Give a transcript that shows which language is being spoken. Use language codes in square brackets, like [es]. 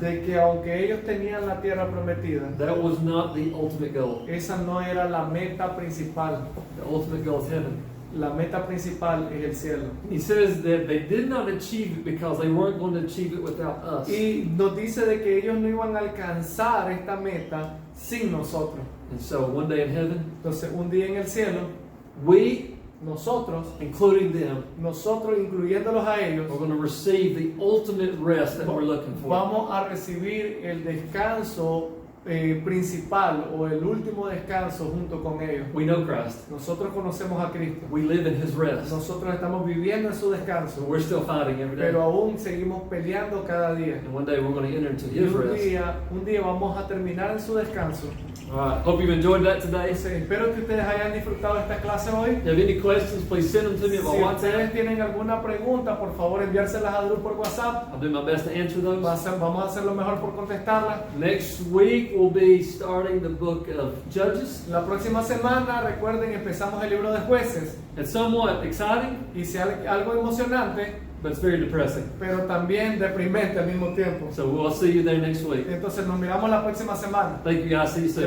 [es] de que aunque ellos tenían la tierra prometida, [en] that was not the ultimate goal. [es] esa no era la meta principal. [en] The ultimate goal is heaven. [es] La meta principal es el cielo. [en] He says that they did not achieve it because they weren't going to achieve it without us. [es] Y nos dice de que ellos no iban a alcanzar esta meta sin nosotros. [en] And so one day in heaven, [es] Entonces, un día en el cielo, [en] we, [es] nosotros incluyéndolos a ellos, [en] are going to receive the ultimate rest that we're looking for. [es] vamos a recibir el descanso principal o el último descanso junto con ellos. [en] We know Christ. [es] Nosotros conocemos a Cristo. [en] We live in His rest. [es] Nosotros estamos viviendo en su [en] So [es] descanso, [en] we're still fighting every day. [es] pero aún seguimos peleando cada día. [en] And one day we're going to enter into [es] Y [en] His rest. [es] un día vamos a terminar en su descanso. [en] All right. Hope you've enjoyed that today. If [es] Espero que ustedes hayan disfrutado esta clase hoy. [en] you have any questions, please send them to me [es] Si [en] about WhatsApp. [es] ustedes tienen alguna pregunta, por favor enviárselas a Drew por WhatsApp. [en] I'll do my best to answer those. [es] Vamos a hacer lo mejor por contestarlas. [en] Next week we'll be starting the book of Judges. [es] La próxima semana, recuerden, empezamos el libro de Jueces. [en] It's somewhat exciting, [es] Y sea algo emocionante, [en] but it's very depressing. [es] pero también deprimente al mismo tiempo. [en] So we'll see you there next week. [es] Entonces nos miramos la próxima semana. [en] Thank you guys. See you soon.